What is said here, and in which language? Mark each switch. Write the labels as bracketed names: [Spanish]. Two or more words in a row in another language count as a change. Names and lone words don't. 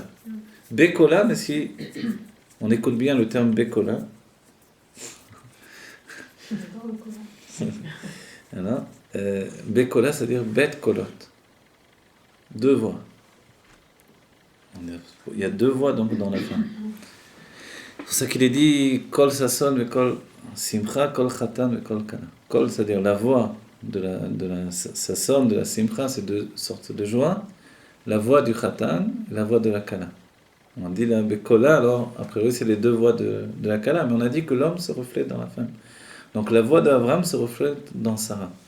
[French] Bekola, mais si on écoute bien le terme Bekola, alors, Bekola, c'est-à-dire [Hebrew] ב׳ קולות. [French] Deux voix. Il y a deux voix donc dans la fin. C'est pour ça qu'il est dit [Hebrew] קול ששון, קול שמחה, קול חתן, קול כלה. [French] Kol, c'est-à-dire la voix de la Sasson, de la Simcha, c'est deux sortes de joie. La voix du Khatan et la voix de la Kana. On dit la Bekola, alors, a priori, c'est les deux voix de la Kala, mais on a dit que l'homme se reflète dans la femme. Donc la voix d'Abraham se reflète dans Sarah.